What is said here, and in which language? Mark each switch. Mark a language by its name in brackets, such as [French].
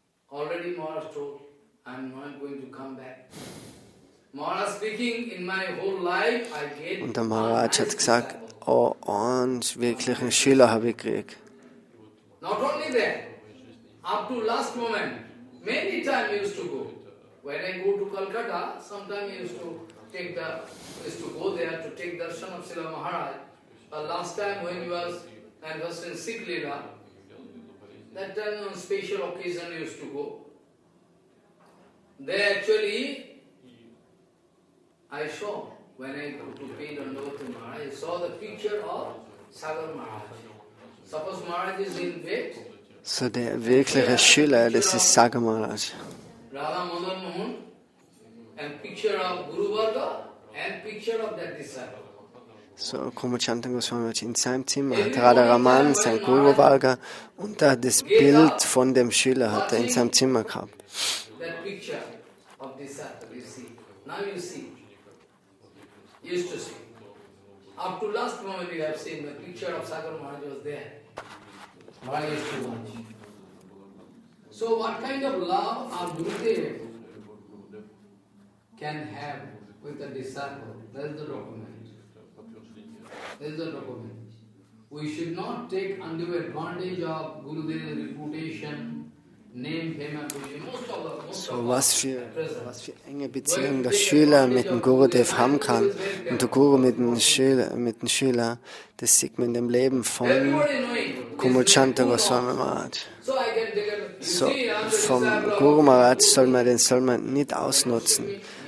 [English] already Maharaj told, I'm not going to come back. Maharaj speaking, in my whole life I get [German] Und der Maharaj hat gesagt, oh, und wirklich einen Schüler habe ich gekriegt. [English] Not only that, up to last moment, many times I used to go. When I go to Calcutta, sometimes I used to go there to take darshan of Srila Maharaj. But last time when he was in Srila, that time on special occasion I used to go. There actually, I saw, when I go to pay Dandavati to Maharaj, I saw the picture of Sagar Maharaj. Suppose Maharaj is in bed. [German] So der wirkliche Schüler, das ist Sagar Maharaj. [English] Radha Madan Mohan, and picture of Guru Varga, and picture of that disciple. [German] So Kumud Goswami in seinem Zimmer hat Radha Raman, sein Guru Varga, und da das Bild von dem Schüler hat er in seinem Zimmer gehabt. [English] That picture of disciple, you see. Now you see. You used to see. Up to last moment you have seen the picture of Sagar Maharaj was there. Maharaj used to watch. So what kind of love our Gurudev can have with a disciple? That is the document. That is the document. We should not take undue advantage of Gurudev's reputation, name, fame and position. [German] So was für enge Beziehung der Schüler mit dem Gurudev haben kann und der Guru mit dem Schüler, das sieht man in dem Leben von Kumud Goswami Maharaj. So, vom Guru Maharaj soll man nicht ausnutzen.